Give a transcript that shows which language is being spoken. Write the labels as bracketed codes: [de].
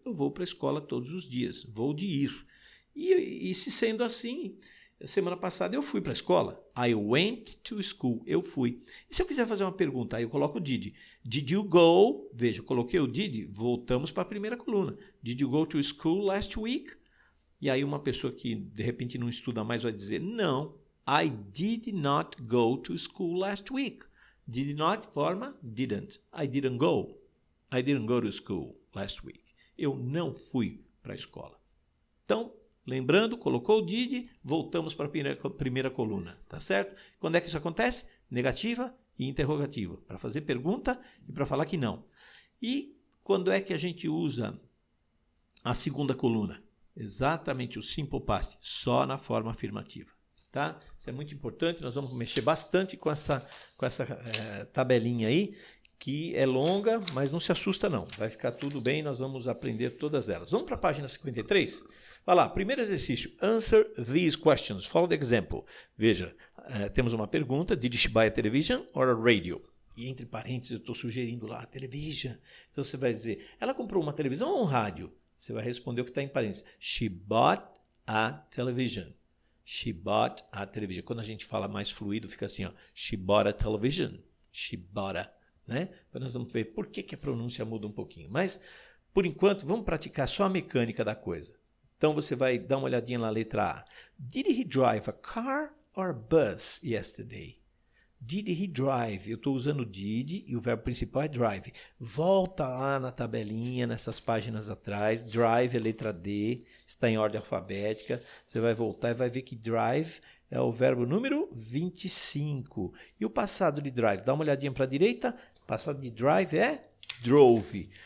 [pt] Eu vou para a escola todos os dias. Vou de ir. E se sendo assim, semana passada eu fui para a escola. [en] I went to school. [pt] Eu fui. E se eu quiser fazer uma pergunta, aí eu coloco o did. [en] Did you go? [pt] Veja, eu coloquei o did. Voltamos para a primeira coluna. [en] Did you go to school last week? [pt] E aí uma pessoa que de repente não estuda mais vai dizer, não, [en] I did not go to school last week. Did not forma didn't. I didn't go. I didn't go to school last week. [pt] Eu não fui para a escola. Então, lembrando, colocou o did, voltamos para a primeira coluna, tá certo? Quando é que isso acontece? Negativa e interrogativa, para fazer pergunta e para falar que não. E quando é que a gente usa a segunda coluna? Exatamente o simple past, só na forma afirmativa, tá? Isso é muito importante, nós vamos mexer bastante com essa tabelinha aí, que é longa, mas não se assusta não, vai ficar tudo bem, nós vamos aprender todas elas. Vamos para a página 53? Vai lá, primeiro exercício, [en] answer these questions, follow the example. [pt] Veja, temos uma pergunta, [en] did she buy a television or a radio? [pt] E entre parênteses eu estou sugerindo lá, television. Então você vai dizer, ela comprou uma televisão ou um rádio? Você vai responder o que está em parênteses. [en] She bought a television. She bought a television. [pt] Quando a gente fala mais fluido, fica assim, ó. [en] She bought a television. She bought a, né? [pt] Então nós vamos ver por que a pronúncia muda um pouquinho. Mas, por enquanto, vamos praticar só a mecânica da coisa. Então você vai dar uma olhadinha na letra A. [en] Did he drive a car or a bus yesterday? Did he drive? [pt] Eu estou usando did e o verbo principal é drive. Volta lá na tabelinha, nessas páginas atrás. Drive é letra D, está em ordem alfabética. Você vai voltar e vai ver que drive é o verbo número 25. E o passado de drive? Dá uma olhadinha para a direita. O passado de drive é drove.